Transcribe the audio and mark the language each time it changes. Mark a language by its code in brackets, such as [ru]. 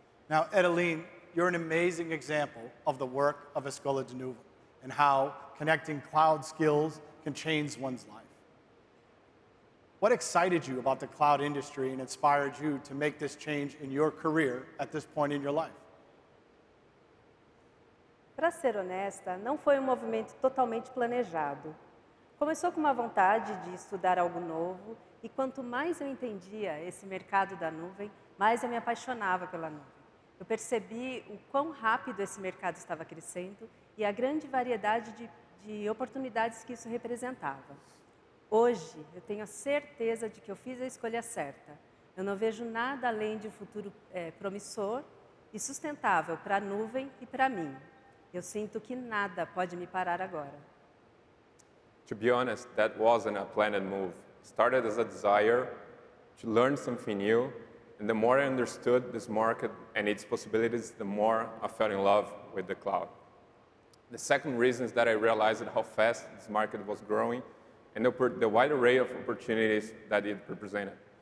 [en] Now, Edeline, you're an amazing example of the work of Escola de Nuvem and how connecting cloud skills can change one's life. What excited you about the cloud industry and inspired you to make this change in your career at this point in your life? [pt] Para ser honesta, não foi um movimento totalmente planejado. Começou com uma vontade de estudar algo novo e quanto mais eu entendia esse mercado da nuvem, mais eu me apaixonava pela nuvem. Eu percebi o quão rápido esse mercado estava crescendo e a grande variedade de oportunidades que isso representava. Hoje, eu tenho a certeza de que eu fiz a escolha certa. Eu não vejo nada além de um futuro promissor e sustentável para a nuvem e para mim. Eu sinto que nada pode me parar agora. [en] To be honest, that wasn't a planned move. It started as a desire to learn something new, and the more I understood this market and its possibilities, the more I fell in love with the cloud. The second reason is that I realized how fast this market was growing and the wide array of opportunities that it represented.